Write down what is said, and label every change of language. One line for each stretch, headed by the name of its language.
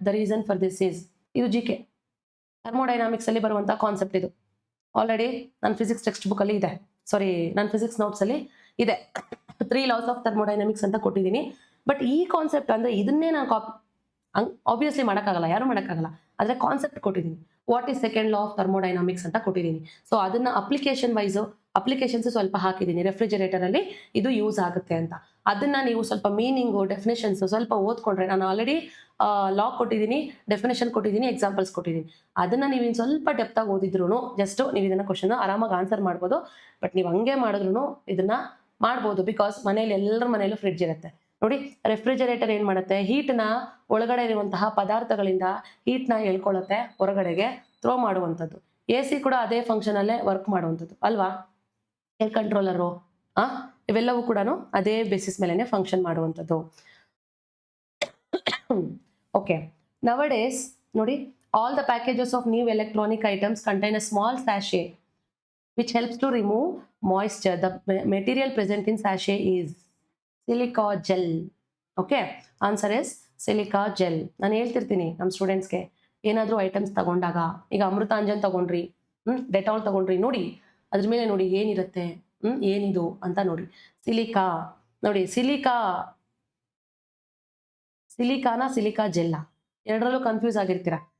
English: The reason for this is,
Kannada: ಇದು GK thermodynamics ಅಲ್ಲಿ ಬರುವಂತಹ ಕಾನ್ಸೆಪ್ಟ್. ಇದು ಆಲ್ರೆಡಿ ನನ್ನ ಫಿಸಿಕ್ಸ್ ಟೆಕ್ಸ್ಟ್ ಬುಕ್ ಅಲ್ಲಿ ಇದೆ, ಸಾರಿ ನನ್ನ ಫಿಸಿಕ್ಸ್ ನೋಟ್ಸ್ ಅಲ್ಲಿ ಇದೆ.
English: 3 laws of thermodynamics
Kannada: ಅಂತ ಕೊಟ್ಟಿದ್ದೀನಿ. ಬಟ್ ಈ ಕಾನ್ಸೆಪ್ಟ್ ಅಂದ್ರೆ ಇದನ್ನೇ ನಾನು ಆಬ್ವಿಯಸ್ಲಿ ಮಾಡೋಕ್ಕಾಗಲ್ಲ, ಯಾರು ಮಾಡೋಕ್ಕಾಗಲ್ಲ. ಆದ್ರೆ ಕಾನ್ಸೆಪ್ಟ್ ಕೊಟ್ಟಿದ್ದೀನಿ.
English: what is second law of thermodynamics
Kannada: ಅಂತ ಕೊಟ್ಟಿದ್ದೀನಿ. ಸೊ ಅದನ್ನ ಅಪ್ಲಿಕೇಶನ್ಸ್ ಸ್ವಲ್ಪ ಹಾಕಿದ್ದೀನಿ. ರೆಫ್ರಿಜರೇಟರ್ ಅಲ್ಲಿ ಇದು ಯೂಸ್ ಆಗುತ್ತೆ ಅಂತ. ಅದನ್ನ ನೀವು ಸ್ವಲ್ಪ ಮೀನಿಂಗು, ಡೆಫಿನೇಷನ್ಸ್ ಸ್ವಲ್ಪ ಓದ್ಕೊಂಡ್ರೆ, ನಾನು ಆಲ್ರೆಡಿ ಲಾ ಕೊಟ್ಟಿದ್ದೀನಿ, ಡೆಫಿನೇಷನ್ ಕೊಟ್ಟಿದ್ದೀನಿ, ಎಕ್ಸಾಂಪಲ್ಸ್ ಕೊಟ್ಟಿದ್ದೀನಿ. ಅದನ್ನ ನೀವು ಇನ್ನು ಸ್ವಲ್ಪ ಡೆಪ್ತ್ ಆಗಿ ಓದಿದ್ರು ಜಸ್ಟ್ ನೀವು ಇದನ್ನ ಕ್ವಶನ್ ಆರಾಮಾಗಿ ಆನ್ಸರ್ ಮಾಡ್ಬೋದು. ಬಟ್ ನೀವು ಹಂಗೆ ಮಾಡಿದ್ರು ಇದನ್ನ ಮಾಡ್ಬೋದು. ಬಿಕಾಸ್ ಮನೇಲಿ ಎಲ್ಲರ ಮನೇಲೂ ಫ್ರಿಡ್ಜ್ ಇರುತ್ತೆ ನೋಡಿ. ರೆಫ್ರಿಜರೇಟರ್ ಏನ್ ಮಾಡುತ್ತೆ, ಹೀಟ್ನ ಒಳಗಡೆ ಇರುವಂತಹ ಪದಾರ್ಥಗಳಿಂದ ಹೀಟ್ನ ಎಳ್ಕೊಳ್ಳುತ್ತೆ, ಹೊರಗಡೆಗೆ ಥ್ರೋ ಮಾಡುವಂಥದ್ದು. AC ಕೂಡ ಅದೇ ಫಂಕ್ಷನ್ ಅಲ್ಲೇ ವರ್ಕ್ ಮಾಡುವಂಥದ್ದು ಅಲ್ವಾ. ಏರ್ ಕಂಟ್ರೋಲರು ಇವೆಲ್ಲವೂ ಕೂಡ ಅದೇ ಬೇಸಿಸ್ ಮೇಲೆನೆ ಫಂಕ್ಷನ್ ಮಾಡುವಂಥದ್ದು. ಓಕೆ, ನವಡೇಸ್ ನೋಡಿ,
English: All the packages of new electronic items contain a small sachet which helps to remove moisture. The material present in sachet is silica gel. Okay, answer is silica gel.
Kannada: ನಾನು ಹೇಳ್ತಿರ್ತೀನಿ ನಮ್ಮ ಸ್ಟೂಡೆಂಟ್ಸ್ಗೆ ಏನಾದರೂ items ತಗೊಂಡಾಗ, ಈಗ ಅಮೃತಾಂಜನ್ ತಗೊಂಡ್ರಿ, Dettol ತಗೊಂಡ್ರಿ, ನೋಡಿ ಅದ್ರ ಮೇಲೆ ನೋಡಿ ಏನಿರುತ್ತೆ, ಏನಿದು ಅಂತ ನೋಡಿ. ಸಿಲಿಕಾ ನೋಡಿ, ಸಿಲಿಕಾನ ಸಿಲಿಕಾ ಜೆಲ್ಲ ಎರಡರಲ್ಲೂ ಕನ್ಫ್ಯೂಸ್ ಆಗಿರ್ತೀರಾ.